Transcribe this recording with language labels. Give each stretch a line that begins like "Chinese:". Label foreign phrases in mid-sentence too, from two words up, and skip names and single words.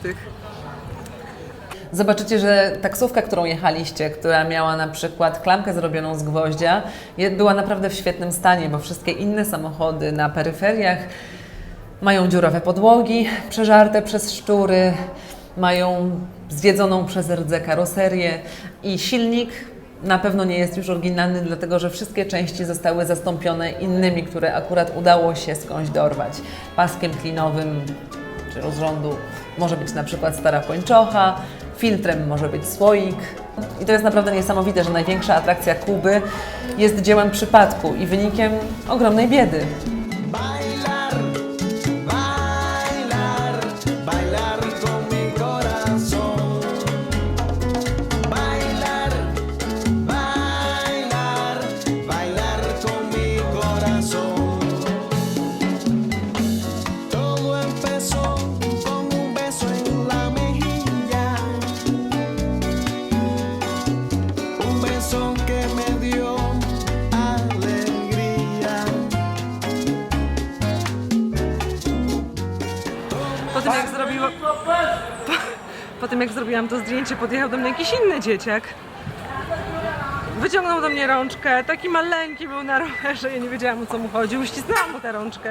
Polish: Zobaczycie, że taksówka, którą jechaliście, która miała na przykład klamkę zrobioną z gwoździa, była naprawdę w świetnym stanie, bo wszystkie inne samochody na peryferiach mają dziurawe podłogi, przeżarte przez szczury, mają zjedzoną przez rdze karoserię i silnik na pewno nie jest już oryginalny, dlatego że wszystkie części zostały zastąpione innymi, które akurat udało się skądś dorwać. Paskiem klinowym czy rozrządu może być na przykład stara pończocha, filtrem może być słoik. I to jest naprawdę niesamowite, że największa atrakcja Kuby jest dziełem przypadku i wynikiem ogromnej biedy.
Spanish: Bailar, bailar, bailar con mi corazón. Bailar, bailar, bailar con mi corazón. Todo empezó con un beso en la mejilla. Un beso que me dio alegría.
Polish: Po tym jak zrobiłam to zdjęcie, podjechał do mnie jakiś inny dzieciak. Wyciągnął do mnie rączkę, taki maleńki był na rowerze, ja nie wiedziałam, o co mu chodzi, uścisnęłam mu tę rączkę.